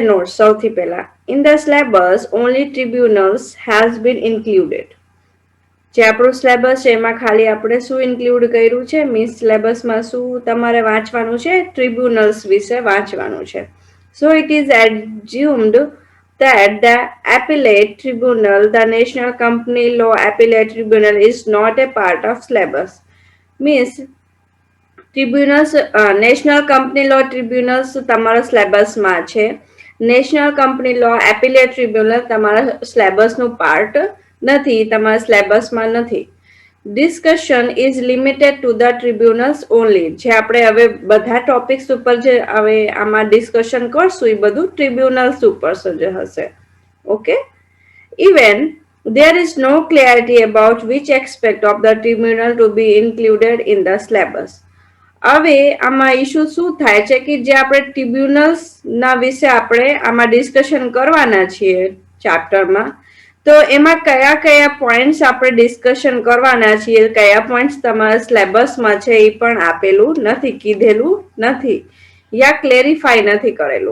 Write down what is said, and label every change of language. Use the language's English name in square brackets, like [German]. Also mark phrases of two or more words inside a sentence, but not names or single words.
[English] Note [Gujarati] સૌથી પહેલા [English] in the syllabus only tribunals has been included [Gujarati] જે આપણું સિલેબસ છે એમાં ખાલી આપણે શું ઇન્ક્લુડ કર્યું છે મીન્સ સિલેબસમાં શું તમારે વાંચવાનું છે [English] ટ્રિબ્યુનલ્સ વિશે વાંચવાનું છે so it is assumed that the appellate tribunal, the National Company Law Appellate Tribunal, is not a part of syllabus. Means tribunals, National Company Law Tribunals [Gujarati] તમારા સિલેબસમાં છે. નેશનલ કંપની લો એપિલેટ ટ્રિબ્યુનલ તમારા સિલેબસનું પાર્ટ નથી, તમારા સિલેબસમાં નથી. [English] Discussion is limited to the tribunals only. [Gujarati] જે આપણે હવે બધા ટોપિક્સ ઉપર જે હવે આમાં ડિસ્કશન કરશું એ બધું ટ્રિબ્યુનલ્સ ઉપર જ હશે. [English] Okay, even there is no clarity about which aspect of the tribunal to be included in the syllabus. [Gujarati] હવે આમાં ઇશ્યુ શું થાય છે કે જે આપણે ટ્રિબ્યુનલ્સ ના વિશે આપણે આમાં ડિસ્કશન કરવાના છીએ ચેપ્ટરમાં, તો એમાં કયા કયા પોઈન્ટ્સ આપણે ડિસ્કશન કરવાના છીએ, કયા પોઈન્ટ્સ તમારા સિલેબસમાં છે એ પણ આપેલું નથી, કીધેલું નથી યા ક્લેરિફાઈ નથી કરેલું.